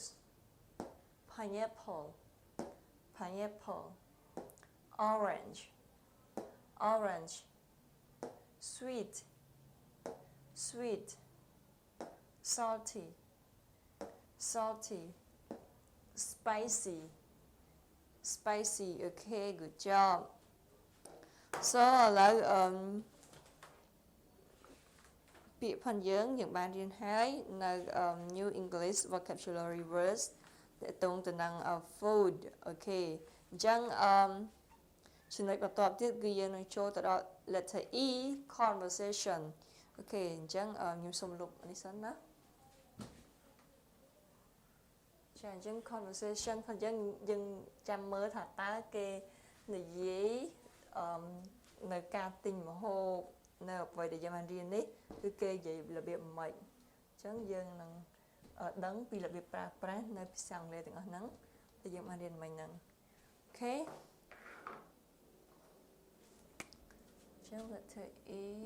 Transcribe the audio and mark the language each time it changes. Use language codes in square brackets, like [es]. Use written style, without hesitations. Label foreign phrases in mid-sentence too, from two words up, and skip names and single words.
[en] pineapple pineapple orange orange sweet sweet salty salty spicy spicy okay good job so ឥឡូវ [km] ពាក្យផងយើងបានរៀនហើយនៅ [en] new English vocabulary words [km] ទាក់ទងទៅនឹង food អូខេអញ្ចឹងចំណុចបន្ទាប់ទៀតគឺយើងនឹងចូលទៅដល់ [en] letter E conversation [km] អូខេអញ្ចឹងខ្ញុំសូមលុបនេះសិនណា ចាអញ្ចឹង conversation ផងយើងចាំមើលថាតើគេនិយាយនៅការទិញម្ហូបនៅអ្វីដែលយើងបានរៀននេះគឺគេនិយាយរបៀបម៉េចអញ្ចឹងយើងនឹងដឹងពីរបៀបប្រើប្រាស់នៅភាសាអង់គ្លេសទាំងអស់ហ្នឹងដែលយើងបានរៀនមិញហ្នឹងអូខេអញ្ចឹង [en] letter E